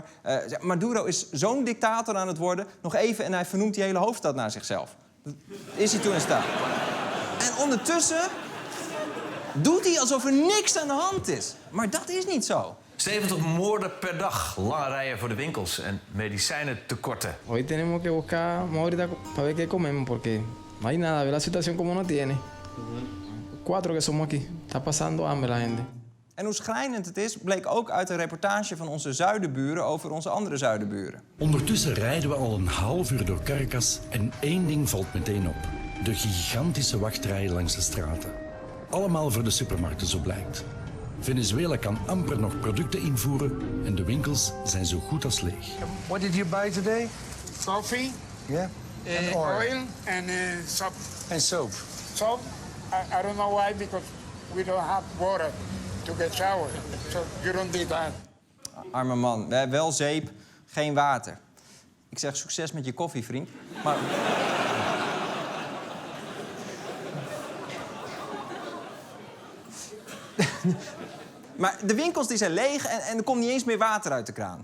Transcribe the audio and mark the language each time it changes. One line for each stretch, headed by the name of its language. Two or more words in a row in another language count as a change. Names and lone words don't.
Dutch: Maduro is zo'n dictator aan het worden. Nog even en hij vernoemt die hele hoofdstad naar zichzelf. Dat is hij toe in staat. En ondertussen doet hij alsof er niks aan de hand is. Maar dat is niet zo. 70 moorden per dag, lange rijen voor de winkels en medicijnentekorten.
Spanish: Hoy tenemos que buscar ahorita para ver qué comemos porque no hay nada, ve la situación como no tiene. 4 que somos aquí. Está pasando hambre la gente.
Dutch: En hoe schrijnend het is, bleek ook uit een reportage van onze zuidenburen over onze andere zuidenburen. Ondertussen rijden we al een half uur door Caracas en één ding valt meteen op. De gigantische wachtrijen langs de straten. Allemaal voor de supermarkten, zo blijkt. Venezuela kan amper nog producten invoeren en de winkels zijn zo goed als leeg.
English: What did you buy today? Coffee, Yeah. And oil, and soap. And soap. Soap, I don't know why, because we don't have water to get shower. So you don't need that.
Dutch: Arme man, we hebben wel zeep, geen water. Ik zeg succes met je koffie, vriend. Maar... Maar de winkels die zijn leeg en er komt niet eens meer water uit de kraan.